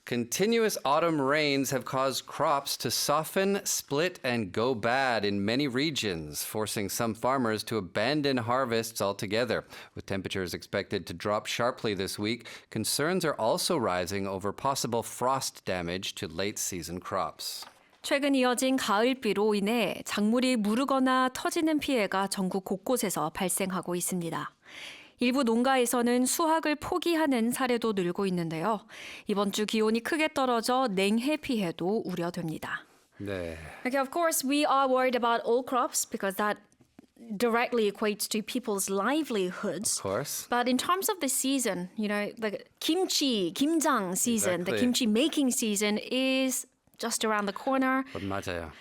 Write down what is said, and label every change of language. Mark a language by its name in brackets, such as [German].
[English] Continuous autumn rains have caused crops to soften, split, and go bad in many regions, forcing some farmers to abandon harvests altogether. With temperatures expected to drop sharply this week, concerns are also rising over possible frost damage to late-season crops. [Korean] 최근 이어진 가을비로 인해 작물이 무르거나 터지는 피해가 전국 곳곳에서 발생하고 있습니다. 일부 농가에서는 수확을 포기하는 사례도 늘고 있는데요. 이번 주 기온이 크게 떨어져 냉해 피해도 우려됩니다. 네. [English] Okay, of course, we are worried about all crops because that directly equates to people's livelihoods. Of course. But in terms of the season, the kimchi, kimjang season, Exactly. the kimchi making season is just around the corner. [Korean] 맞아요.